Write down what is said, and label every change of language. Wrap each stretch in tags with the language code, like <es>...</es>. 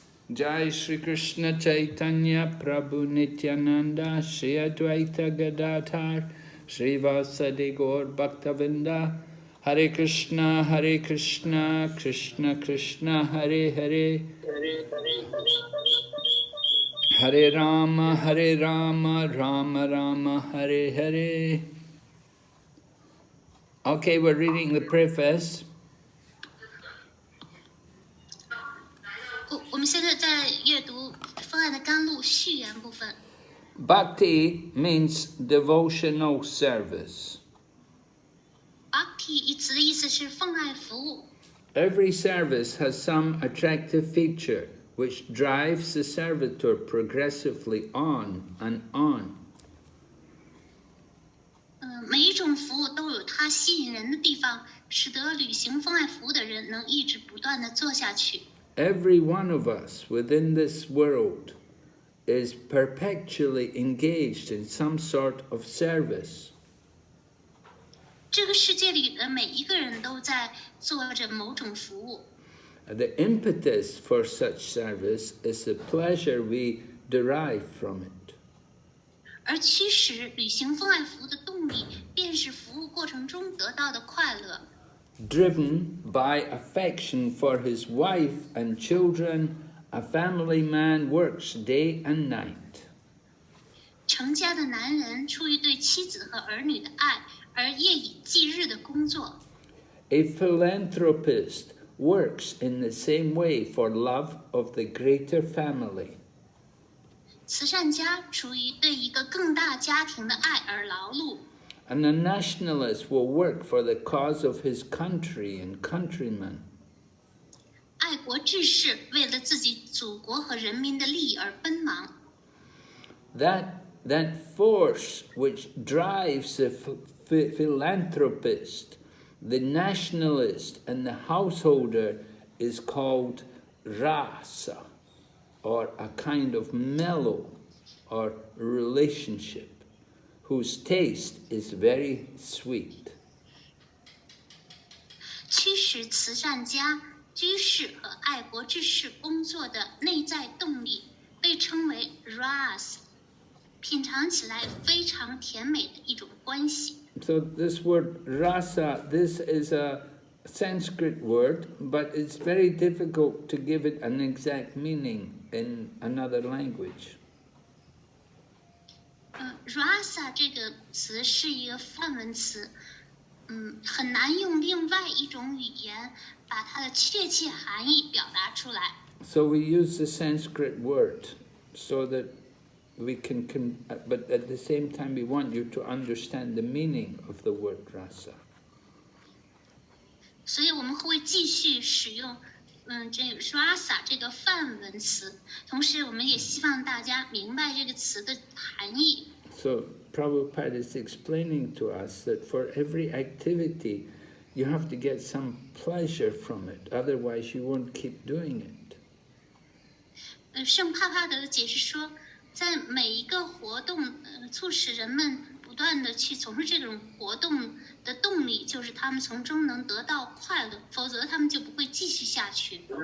<sa>Jai Shri Krishna Chaitanya Prabhu Nityananda Shri Advaita Gadadhar Shri Vasadi Gaur Bhaktavinda Hare Krishna Krishna Krishna Hare Hare Hare Rama Rama Rama Hare Hare.</sa> <en>Okay, we're reading the preface.</en> <zh>我们现在在阅读方案的甘露序言部分。</zh> <en>Bhakti means devotional service.</en> <zh>Bhakti 一词的意思是奉爱服务。</zh> <en>Every service has some attractive feature which drives the servitor progressively on and on.</en> <zh>每一种服务都有它吸引人的地方，使得履行奉爱服务的人能一直不断地做下去。</zh> <en>Every one of us within this world is perpetually engaged in some sort of service.</en> <zh>这个世界里的每一个人都在做着某种服务。</zh> <en>The impetus for such service is the pleasure we derive from it.</en> <zh>而驱使履行奉爱服务的动力，便是服务过程中得到的快乐。</zh> <en>Driven by affection for his wife and children, a family man works day and night.</en> <zh>成家的男人出于对妻子和儿女的爱，而夜以继日的工作。</zh> <en>A philanthropist works in the same way for love of the greater family.</en> <zh>慈善家出于对一个更大家庭的爱而劳碌。</zh> <en>And a nationalist will work for the cause of his country and countrymen.</en> <zh>爱国志士为了自己祖国和人民的利益而奔忙。</zh> <en>That force which drives the philanthropist, the nationalist, and the householder is called rasa, or a kind of mellow or relationship, whose taste is very sweet.</en> <zh>驱使慈善家、居士和爱国志士工作的内在动力被称为 ras， 品尝起来非常甜美的一种关系。</zh> <en>So this word rasa, this is a Sanskrit word, but it's very difficult to give it an exact meaning in another language.</en> <zh>rasa 这个词是一个梵文词，很难用另外一种语言把它的确切含义表达出来。</zh> <en>So we use the Sanskrit word so that we can, but at the same time we want you to understand the meaning of the word rasa.</en> <zh>所以我们会继续使用这个 rasa 这个梵文词，同时我们也希望大家明白这个词的含义。</zh> <en>So Prabhupada is explaining to us that for every activity you have to get some pleasure from it, otherwise you won't keep doing it.</en> <zh>圣帕帕德解释说，在每一个活动，促使人们不断的去从事这种活动的动力，就是他们从中能得到快乐，否则他们就不会继续下去。</zh>